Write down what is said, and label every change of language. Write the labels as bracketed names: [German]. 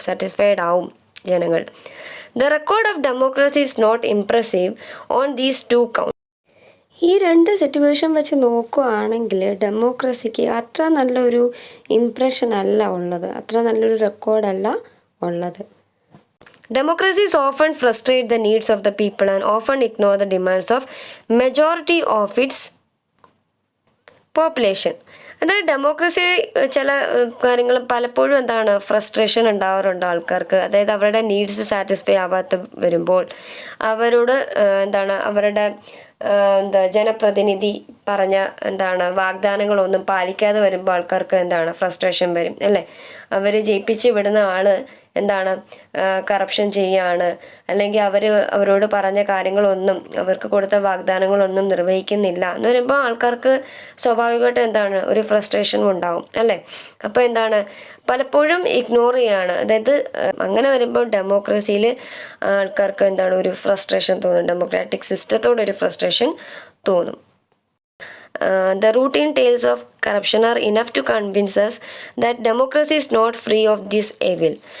[Malayalam] Satisfied ആവും ജനങ്ങൾ. [English] The record of democracy is not impressive on these two count. [Malayalam] ഈ രണ്ട് സിറ്റുവേഷൻ വെച്ച് നോക്കുകയാണെങ്കിൽ ഡെമോക്രസിക്ക് അത്ര നല്ലൊരു ഇംപ്രഷൻ അല്ല ഉള്ളത്, അത്ര നല്ലൊരു റെക്കോർഡല്ല ഉള്ളത്. [English] Democracies often frustrate the needs of the people and often ignore the demands of majority of its population. [Malayalam] അതായത് ഡെമോക്രസി ചില കാര്യങ്ങൾ പലപ്പോഴും ഫ്രസ്ട്രേഷൻ ഉണ്ടാവാറുണ്ട് ആൾക്കാർക്ക്. അതായത് അവരുടെ നീഡ്സ് സാറ്റിസ്ഫൈ ആവാത്ത വരുമ്പോൾ അവരോട് അവരുടെ ജനപ്രതിനിധി പറഞ്ഞ വാഗ്ദാനങ്ങളൊന്നും പാലിക്കാതെ വരുമ്പോൾ ആൾക്കാർക്ക് ഫ്രസ്ട്രേഷൻ വരും അല്ലേ. അവർ ജയിപ്പിച്ച് വിടുന്ന ആൾ എന്താണ് കറപ്ഷൻ ചെയ്യാണ്, അല്ലെങ്കിൽ അവരോട് പറഞ്ഞ കാര്യങ്ങളൊന്നും, അവർക്ക് കൊടുത്ത വാഗ്ദാനങ്ങളൊന്നും നിർവഹിക്കുന്നില്ല എന്ന് വരുമ്പോൾ ആൾക്കാർക്ക് സ്വാഭാവികമായിട്ടും എന്താണ് ഒരു ഫ്രസ്ട്രേഷനും ഉണ്ടാവും അല്ലേ. അപ്പോൾ എന്താണ് പലപ്പോഴും ഇഗ്നോർ ചെയ്യാണ്. അതായത് അങ്ങനെ വരുമ്പോൾ ഡെമോക്രസിയിൽ ആൾക്കാർക്ക് എന്താണ് ഒരു ഫ്രസ്ട്രേഷൻ തോന്നും, ഡെമോക്രാറ്റിക് സിസ്റ്റത്തോടൊരു ഫ്രസ്ട്രേഷൻ തോന്നും. [English] The routine tales of corruption are enough to convince us that democracy is not free of this evil.